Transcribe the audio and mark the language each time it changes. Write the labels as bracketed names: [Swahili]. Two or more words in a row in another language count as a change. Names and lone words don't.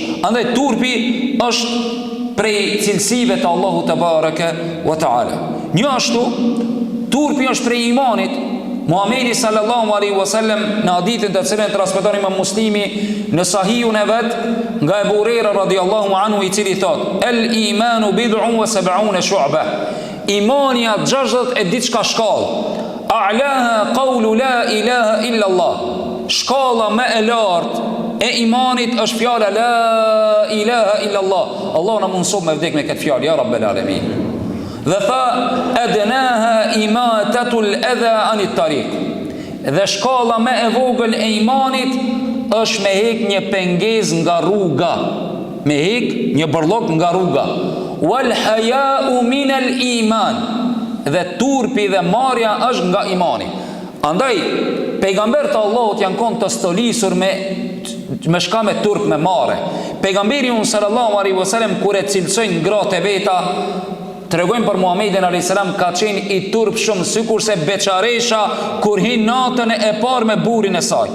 [Albanian] Andaj turpi është prej cilësive të Allahu [Arabic] تبارك وتعالى. [Albanian] Një ashtu turpi është prej imanit. Muhamedi [Arabic] صلى الله عليه وسلم [Albanian] në hadithin të cilën transmeton Imam Muslimi në Sahihun e vet nga Abu Huraira [Arabic] رضي الله عنه, [Albanian] i cili thot [Arabic] الإيمان بضع وسبعون شعبة. [Albanian] Imani atë 60 e diçka shkallë. [Arabic] أعلاها قول لا إله إلا الله. [Albanian] Shkalla më e lartë e imanit është fjala [Arabic] لا إله إلا الله. [Albanian] Allah na mundson me vdek me këtë fjalë, [Arabic] يا رب العالمين. [Albanian] Dhe tha [Arabic] أدناها إماطة الأذى عن الطريق. [Albanian] Dhe shkalla më e vogël e imanit është me hek një pengesë nga rruga, me hek një bërllog nga rruga. [Arabic] والحياء من الإيمان. [Albanian] Dhe turpi dhe marja është nga imani. Andaj pejgambert e Allahut janë konë të stolisur me shka me turp me mare. Pejgamberi unë [Arabic] صلى الله عليه وسلم [Albanian] kur e cilësojnë gratë e veta, tregojnë për Muhamedit [Arabic] عليه السلام [Albanian] ka qenë i turp shumë, sikur se beçaresha kur hin natën e parë me burrin e saj.